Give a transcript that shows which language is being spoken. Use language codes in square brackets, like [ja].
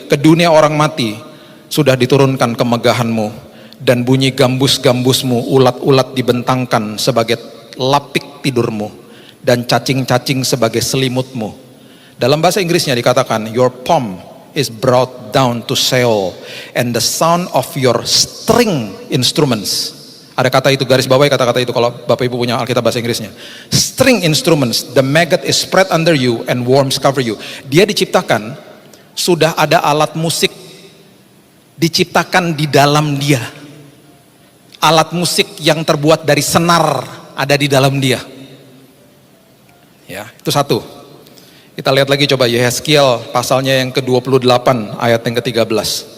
[id] Ke dunia orang mati sudah diturunkan kemegahanmu, dan bunyi gambus-gambusmu, ulat-ulat dibentangkan sebagai lapik tidurmu, dan cacing-cacing sebagai selimutmu. Dalam bahasa Inggrisnya dikatakan, [en] your pomp is brought down to Sheol, and the sound of your string instruments. [id] Ada kata itu, garis bawahi kata-kata itu kalau Bapak Ibu punya Alkitab bahasa Inggrisnya. [en] String instruments, the maggot is spread under you and worms cover you. [id] Dia diciptakan, sudah ada alat musik diciptakan di dalam dia. Alat musik yang terbuat dari senar ada di dalam dia. Ya, itu satu. Kita lihat lagi coba Yehezkiel pasalnya yang ke-28 ayat yang ke-13.